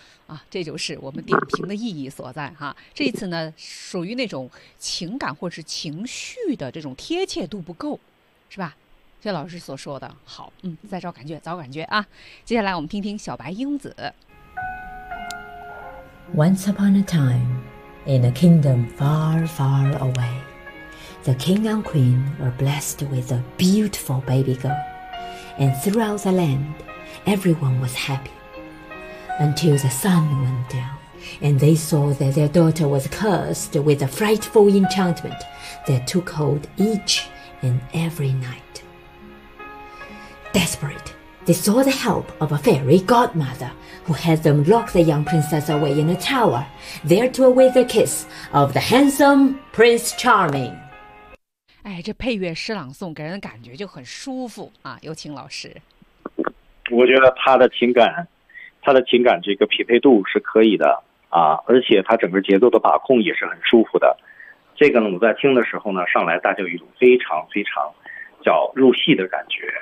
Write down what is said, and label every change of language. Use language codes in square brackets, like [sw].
[zh] 啊，这就是我们点评的意义所在哈、啊。这次呢，属于那种情感或是情绪的这种贴切度不够，是吧？谢老师所说的好，嗯，再找感觉，找感觉啊。接下来我们听听小白英子。 [en] Once upon a time, in a kingdom far, far away, the king and queen were blessed with a beautiful baby girl, and throughout the land, everyone was happy, until the sun went down, and they saw that their daughter was cursed with a frightful enchantment that took hold each and every night. Desperate. They sought the help of a fairy godmother who had them lock the young princess away in a tower, there to await the kiss of the handsome Prince Charming. [zh] 哎，这配乐诗朗诵给人的感觉就很舒服啊！有请老师。我觉得他的情感这个匹配度是可以的啊，而且他整个节奏的把控也是很舒服的。这个呢，我在听的时候呢，上来大家有一种非常非常叫入戏的感觉。